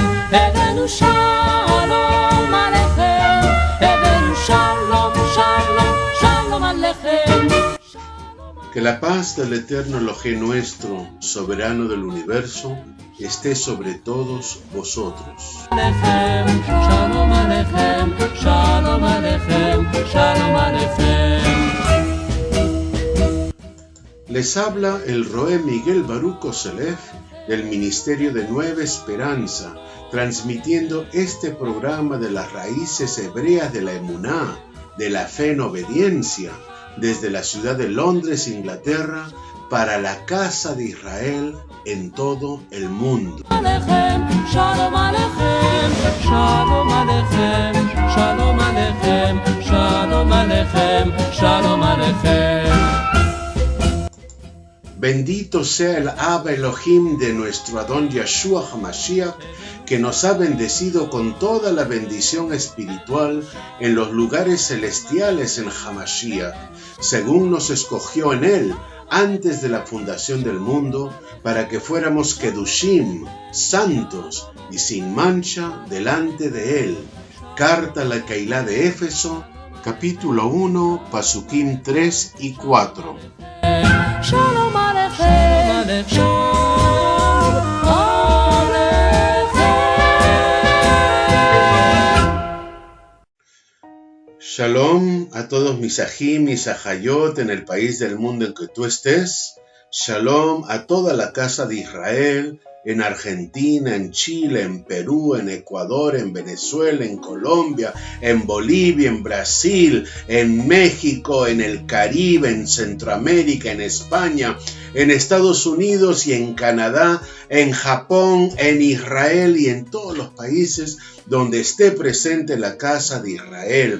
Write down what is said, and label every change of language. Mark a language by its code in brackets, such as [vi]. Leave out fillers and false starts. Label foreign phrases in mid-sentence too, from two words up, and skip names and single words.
[he] הבאנו שלום עליכם, הבאנו שלום, שלום, שלום עליכם. [es] Que la paz del eterno Elohim nuestro, soberano del universo, esté sobre todos vosotros. [he] שלום עליכם, שלום עליכם, שלום עליכם. [es] Les habla el Roé Miguel Baruch Koselef del Ministerio de Nueva Esperanza, transmitiendo este programa de las raíces hebreas de la emuná, de la fe en obediencia, desde la ciudad de Londres, Inglaterra, para la casa de Israel en todo el mundo. [he] שלום עליכם, שלום עליכם, שלום עליכם, שלום עליכם, שלום עליכם. [es] Bendito sea el Abba Elohim de nuestro Adón Yeshua HaMashiach, que nos ha bendecido con toda la bendición espiritual en los lugares celestiales en HaMashiach, según nos escogió en él antes de la fundación del mundo, para que fuéramos Kedushim, santos y sin mancha delante de él. Carta a la Keilah de Éfeso, capítulo 1, Pasukim 3 y 4. [he] שלום עליכם, שלום עליכם. [es] Shalom a todos mis ajim, mis ajayot en el país del mundo en que tú estés. Shalom a toda la casa de Israel, en Argentina, en Chile, en Perú, en Ecuador, en Venezuela, en Colombia, en Bolivia, en Brasil, en México, en el Caribe, en Centroamérica, en España, en Estados Unidos y en Canadá, en Japón, en Israel y en todos los países donde esté presente la casa de Israel.